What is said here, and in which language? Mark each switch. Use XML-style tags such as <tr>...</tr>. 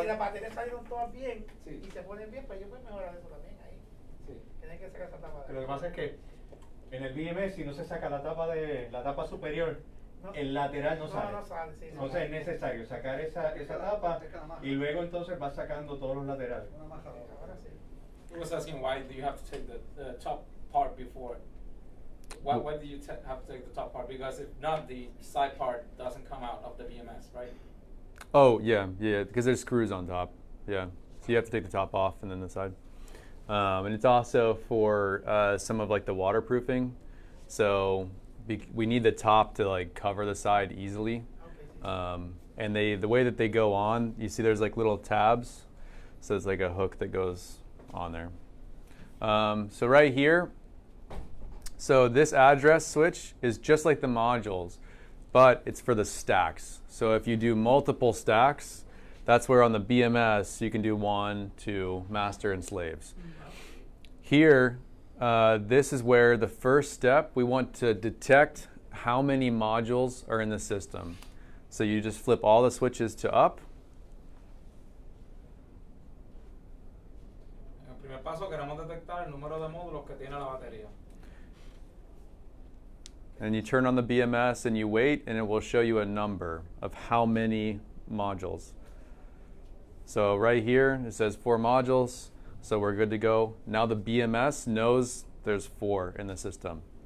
<es>si las baterías salieron todas bien y se ponen bien, pues yo puedo mejorar eso también ahí. Tienen que sacar esa tapa. Pero lo que pasa es que en el BMS, si no se saca la tapa superior, no, el lateral no sale. No sale, sí. Entonces es necesario sacar esa tapa y luego entonces vas sacando todos los laterales. Ahora sí.</es> <en>He was asking why do you have to take the top part before? Why do you have to take the top part? Because if not, the side part doesn't come out of the BMS, right? Oh yeah, because there's screws on top. Yeah, so you have to take the top off and then the side. And it's also for some of like the waterproofing. So we need the top to like cover the side easily. And the way that they go on, you see there's like little tabs. So it's like a hook that goes on there. So right here, so this address switch is just like the modules, but it's for the stacks. So if you do multiple stacks, that's where on the BMS you can do 1, 2, master and slaves. Here, this is where the first step, we want to detect how many modules are in the system. So you just flip all the switches to up.</en> <es>En el primer paso queremos detectar el número de módulos que tiene la batería.</es> <en>And you turn on the BMS and you wait, and it will show you a number of how many modules. So right here, it says 4 modules, so we're good to go. Now the BMS knows there's 4 in the system.</en>